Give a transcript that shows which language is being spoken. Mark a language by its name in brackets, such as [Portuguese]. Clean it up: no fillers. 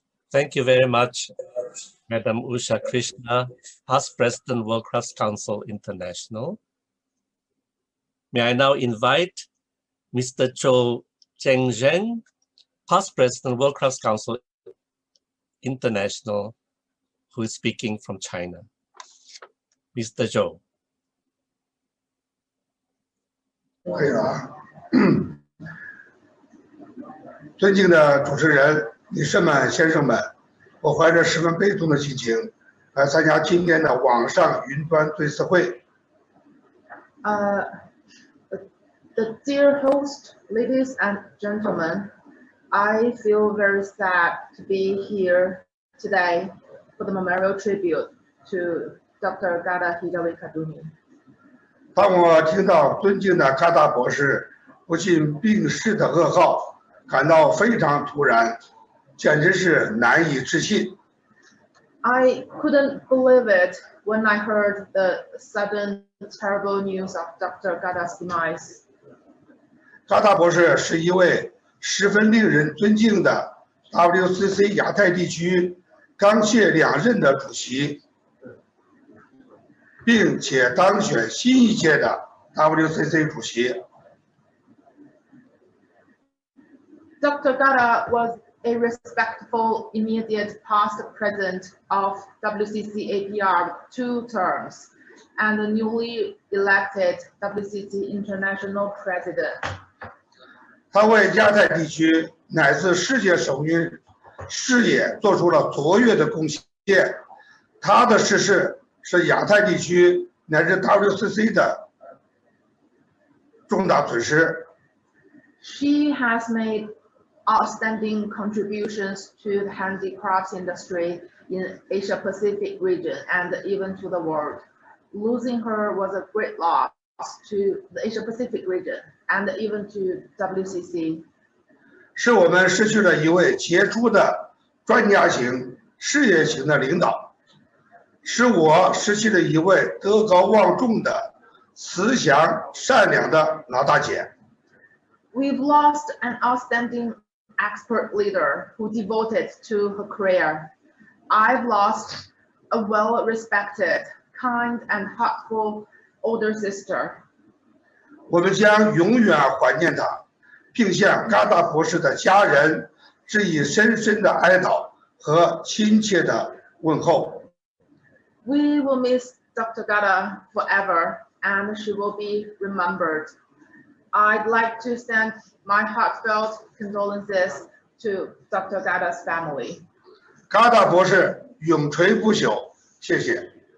[English] Thank you very much, Madam Usha Krishna, past President, World Crafts Council International. May I now invite Mr. Zhou Chengzheng, past President, World Crafts Council International, who is speaking from China. Mr. Zhou. [Chinese] 可以了啊，尊敬的主持人、女士们、先生们，我怀着十分悲痛的心情来参加今天的网上云端对词会。 [English] The dear host, ladies and gentlemen, I feel very sad to be here today for the memorial tribute to Dr. Ghada Hijjawi-Qaddumi. [Chinese] 当我听到尊敬的嘎达博士不幸病逝的噩耗，感到非常突然，简直是难以置信。 [English] I couldn't believe it when I heard the sudden terrible news of Dr. Ghada's demise. [Chinese] 嘎达博士是一位十分令人尊敬的 WCC 亚太地区刚卸两任的主席，并且当选新一届的 WCC 主席。 [English] Dr. Ghada was a respectful immediate past president of WCC-APR with 2 terms and the newly elected WCC International President. [Chinese] 他为亚太地区乃至世界首运事业做出了卓越的贡献。他的逝世是亚太地区乃至 WCC 的重大损失。 [English] She has made outstanding contributions to the handicrafts industry in Asia Pacific region and even to the world. Losing her was a great loss to the Asia Pacific region and even to WCC. [Chinese] 是我们失去了一位杰出的专家型、事业型的领导，使我失去了一位德高望重的、慈祥善良的老大姐。 [English] We've lost an outstanding expert leader who devoted to her career. I've lost a well-respected, kind and thoughtful older sister. [Chinese] 我们将永远怀念她，并向嘎达博士的家人致以深深的哀悼和亲切的问候。 [English] We will miss Dr. Ghada forever, and she will be remembered. I'd like to send my heartfelt condolences to Dr. Ghada's family. [Chinese] 嘎达博士永垂不朽，谢谢。